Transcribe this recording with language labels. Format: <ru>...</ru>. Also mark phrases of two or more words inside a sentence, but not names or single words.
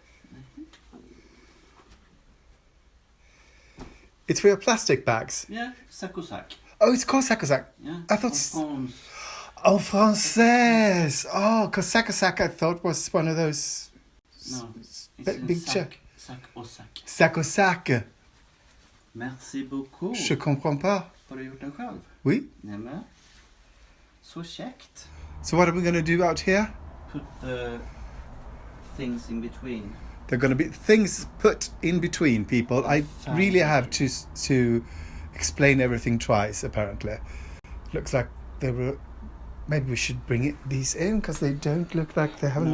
<en>It's for your plastic bags. Yeah, sakosak. Oh, it's called sakosak. Yeah. I thought. France.</en> <fr>Oh, française.</fr> <en>Oh, because sakosak I thought was one of those. No, it's Big sac.</en> <fr>Sac au sac.</fr> <en>Sakosak.</en> <fr>Merci beaucoup. Je comprends pas.</fr> <sv>Har du gjort den själv?</sv> <fr>Oui.</fr> <sv>Nämen. Så käckt.</sv> <en>So what are we going to do out here? Put the things in between. There are going to be things put in between, people. I really have to explain everything twice, apparently. Looks like they were... Maybe we should bring these in, because they don't look like they haven't...</en>